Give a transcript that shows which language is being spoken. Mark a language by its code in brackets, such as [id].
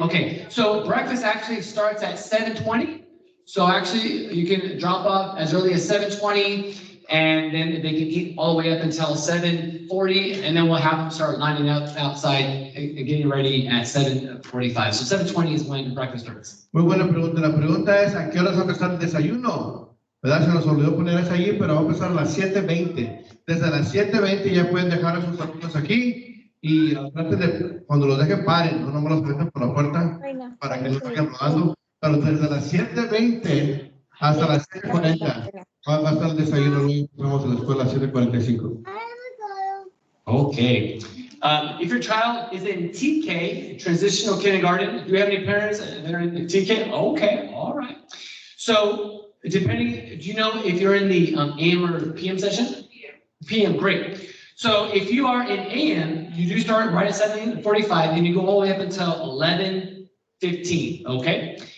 [en] Okay, so breakfast actually starts at 7:20. So actually you can drop off as early as 7:20, and then they can eat all the way up until 7:40, and then we'll have them start lining up outside and getting ready at 7:45. So 7:20 is when breakfast starts. [es] Muy buena pregunta. La pregunta es, ¿a qué horas va a empezar el desayuno? ¿Verdad? Se nos olvidó poner eso allí, pero va a empezar a las 7:20. Desde las 7:20 ya pueden dejar a sus alumnos aquí y traten de, cuando los dejen, paren, no me los dejen por la puerta para que no sigan rodando. Pero desde las 7:20 hasta las 7:40 va a estar el desayuno. Luego vamos a la escuela a las 7:45. [en] Okay. If your child is in TK, transitional kindergarten, do you have any parents that are in TK? Okay, all right. So depending, do you know if you're in the AM or PM session? PM, great. So if you are in AM, you do start right at 7:45 and you go all the way up until 11:15, okay?